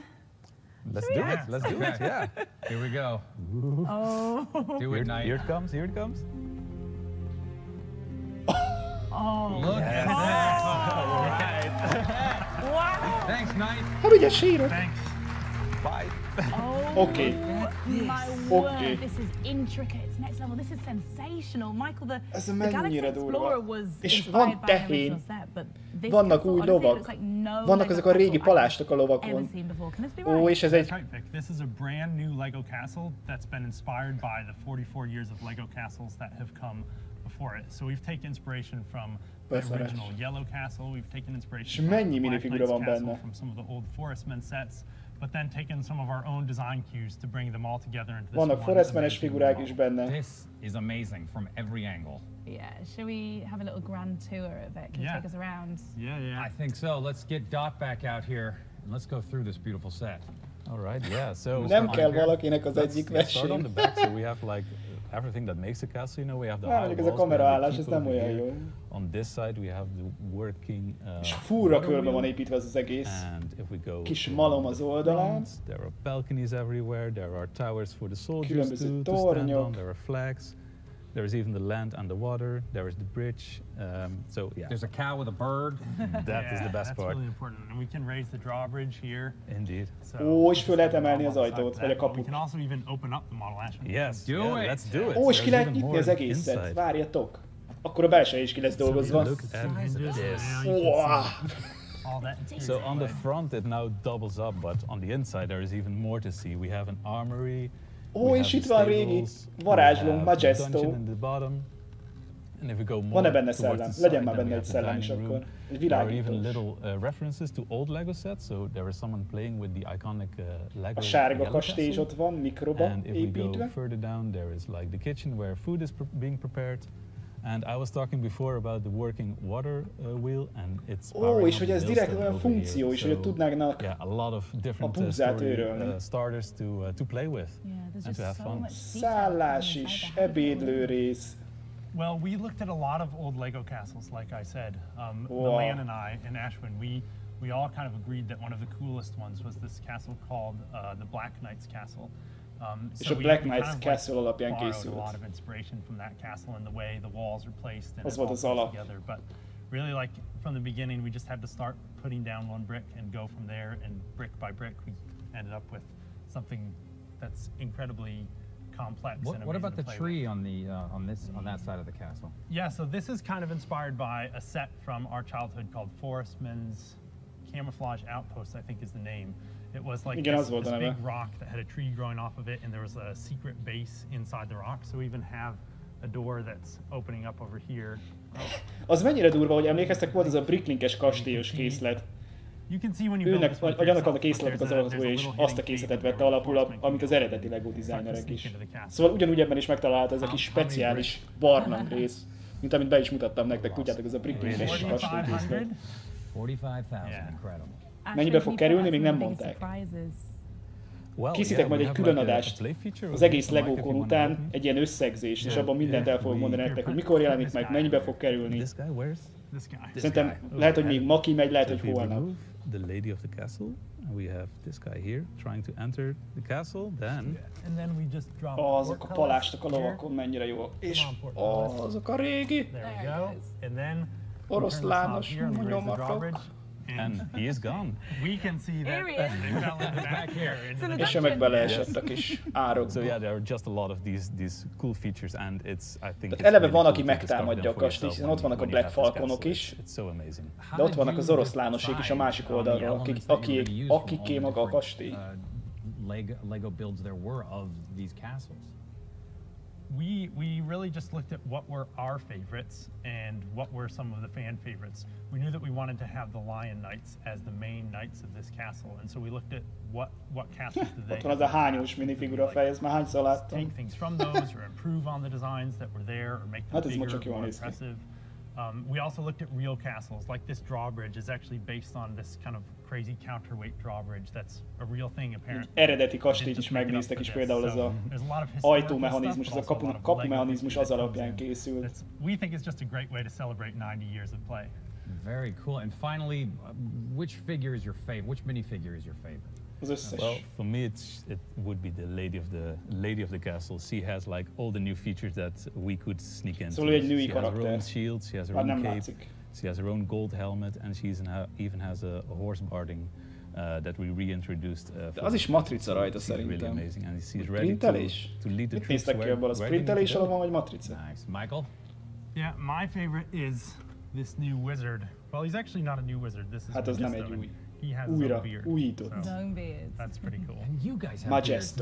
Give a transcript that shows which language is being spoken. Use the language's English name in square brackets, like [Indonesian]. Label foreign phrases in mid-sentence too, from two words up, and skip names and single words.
[English] Let's do it. Let's do it. Yeah. Here we go. Oh. Do it, Knight. Here it comes. Here it comes. Oh. Look at that. Wow. Thanks, Knight. [Hungarian] Hát ugye sírok. [English] Thanks. Bye. Okay. My word, this is intricate. It's next level. This is sensational. Michael, the Galaxy Explorer was inspired by an original set, but this [Hungarian] vannak új lovak. Vannak ezek a régi palástok a lovakon. Ó, és ez egy... [English] This is a brand new LEGO castle that's been inspired by the 44 years of LEGO castles that have come before it. So we've taken inspiration from the original Yellow Castle. We've taken inspiration from the Black Knight's Castle, from some of the old Forestman sets. But then taken some of our own design cues to bring them all together into this [Hungarian] vannak Forestmanes figurák is benne. [English] This is amazing from every angle. Yeah, shall we have a little grand tour of it? Can you take us around? Yeah. I think so. Let's get Dot back out here and let's go through this beautiful set. All right, yeah. So [Hungarian] nem kell valakinek az egyik verseny. [English] Start on the back, so we have like everything that makes a castle. You know, we have the high walls. [Hungarian] Ez a kameraállás, ez nem olyan jó. [English] On this side we have the working. [Hungarian] És fúra körbe van építve az egész. Kis malom az oldalán. [English] There are balconies everywhere. There are towers for the soldiers [Hungarian] különböző [English] to stand on. There are flags. There is even the land and the water. There is the bridge. So yeah. There's a cow with a bird. That is the best that's part. Really important. And we can raise the drawbridge here. Indeed. [Hungarian] Ó, és föl lehet emelni az ajtót, vagy a kaput. [English] We can also even open up the model. Ashwin. Yes. Do it. Let's do it. [Hungarian] Ó, és ki lehet nyitni az egészet. Várjatok. Akkor a belseje is ki lesz dolgozva. [English] Look at this. Wow. So on the front it now doubles up, but on the inside there is even more to see. We have an armory. [Hungarian] Ó, és itt van régi varázslónk, Majesto. Van-e benne szellem? Legyen már benne egy szellem is akkor. Egy világítós. [English] There are even little references to old Lego sets, so there is someone playing with the iconic Lego. [Hungarian] A sárga kastély is ott van, mikroba építve. [English] And if we go further down, there is like the kitchen where food is being prepared. And I was talking before about the working water wheel, and it's [Hungarian] és hogy ez direkt olyan funkció is, hogy tudnának a búzát őrölni. [English] Starters to play with and to have fun. [Hungarian] Szállás is, ebédlő rész. [English] Well, we looked at a lot of old Lego castles, like I said. Milan and I and Ashwin, we all kind of agreed that one of the coolest ones was this castle called the Black Knight's Castle. [Hungarian] És a Black Knight's Castle alapján készült. [English] A lot of inspiration from that castle and the way the walls are placed and [Hungarian] az volt az alap. [English] Together. But really, like from the beginning, we just had to start putting down one brick and go from there. And brick by brick, we ended up with something that's incredibly complex. What about the tree on that side of the castle? Yeah, so this is kind of inspired by a set from our childhood called Forestman's Camouflage Outpost, I think is the name. It was like this big rock that had a tree growing off of it, and there was a secret base inside the rock. So we even have a door that's opening up over here. [Hungarian] Az mennyire durva, hogy emlékeztek, volt ez a bricklinkes kastélyos készlet. Őnek, vagy annak a készletnek az alkotója is azt a készletet vette alapul, amit az eredeti LEGO designerek is. Szóval ugyanúgy ebben is megtalálta ez a kis speciális barlang rész, mint amit be is mutattam nektek, tudjátok, ez a bricklinkes kastélykészlet. [English] 45,000, incredible. [Hungarian] Mennyibe fog kerülni, még nem mondták. Készítek majd egy külön adást az egész LEGO-kon után, egy ilyen összegzés, és abban mindent el fogok mondani nektek, hogy mikor jelenik meg, mennyibe fog kerülni. Szerintem lehet, hogy még ma kimegy, lehet, hogy holnap. [English] The lady of the castle, and we have this guy here trying to enter the castle, then... [Hungarian] Azok a palástok a lovakon mennyire jó. És azok a régi oroszlános nyomatok. [English] And he is gone. We can see that they fell in the back here. [Hungarian] És meg beleesett a kis árokba. [English] So yeah, there are just a lot of these cool features, and it's I think. [Hungarian] Tehát eleve van, aki megtámadja a kastélyt, hiszen ott vannak a Black Falconok is, de ott vannak az oroszlánosok is a másik oldalról, akiké maga a kastély. [English] Lego builds there were of these castles. We really just looked at what were our favorites and what were some of the fan favorites. We knew that we wanted to have the Lion Knights as the main knights of this castle, and so we looked at what castles did they. [Hungarian] Ott van az a hányós minifigura fej, ezt már hányszor láttam. [English] Take things from those or improve on the designs that were there or make them bigger, more impressive. We also looked at real castles, like this drawbridge is actually based on this kind of crazy counterweight drawbridge that's a real thing apparently. [Hungarian] Eredeti kastélyt is megnéztek, és például ez a ajtómechanizmus, ez a kapumechanizmus az alapján készült. [English] We think it's just a great way to celebrate 90 years of play. Very cool. And finally, which figure is your favorite? Which minifigure is your favorite? Well, for me, it would be the lady of the castle. She has like all the new features that we could sneak into. [Hungarian] Szóval egy női [English] she has her [Hungarian] karakter. [English] own shield, she has her own cape, she has her own gold helmet, and she even has a horse barding that we reintroduced. [Hungarian] De az is matrica rajta szerintem. [English] Really amazing, and she's ready [Hungarian] Sprintelés? [English] to lead the [Hungarian] Mit néztek ki ebből? A sprintelés alatt van, vagy matrica? [English] Nice. Michael? Yeah, my favorite is this new wizard. Well, he's actually not a new wizard. This is [Hungarian] hát az nem egy új. [English] He has his own beard. [Hungarian] Újított. [English] So that's pretty cool. And you guys have Majesto.